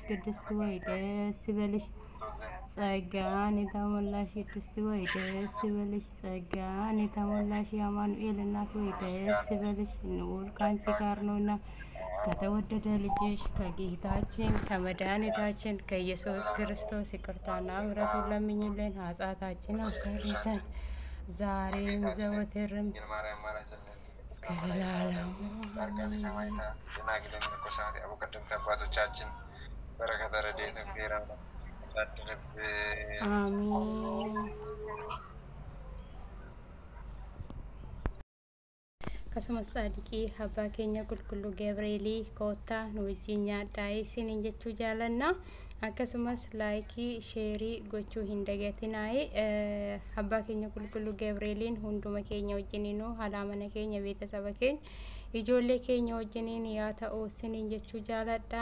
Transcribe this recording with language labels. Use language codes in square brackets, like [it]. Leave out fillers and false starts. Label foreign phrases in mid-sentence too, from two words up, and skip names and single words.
[am] ቅድስት ሆይ ደስ ይበልሽ። ጸጋን የተሞላሽ ቅድስት ሆይ ደስ ይበልሽ። ጸጋን የተሞላሽ የአማኑኤል እናት ሆይ ደስ ይበልሽ። ልዑል ከአንቺ ጋር ነውና ከተወደደ ልጅሽ ከጌታችን ከመድኃኒታችን ከኢየሱስ ክርስቶስ ይቅርታና ምሕረቱን ለምኝልን ኃጢአታችንን አስተሰርይልን ዛሬም ዘወትርም እስከ ዘላለሙ አባቶቻችን በረከተ ረድኤት እግዚአብሔር [om] አሜን። akkasumas Saadiqii abbaa keenya qulqulluu Gabreelii koottaa nu wajjin nyaadhaa isiniin jechuu jaalanna. akkasumas [en] laayikii sheerii [om] gochuu hin dagatinaa. abbaa keenya qulqulluu Gabreeliin hunduma keenya wajjiniinuu haadha mana keenya beeksisa keenya ijoollee keenya wajjiniin yaa ta'u isiniin jechuu jaaladha.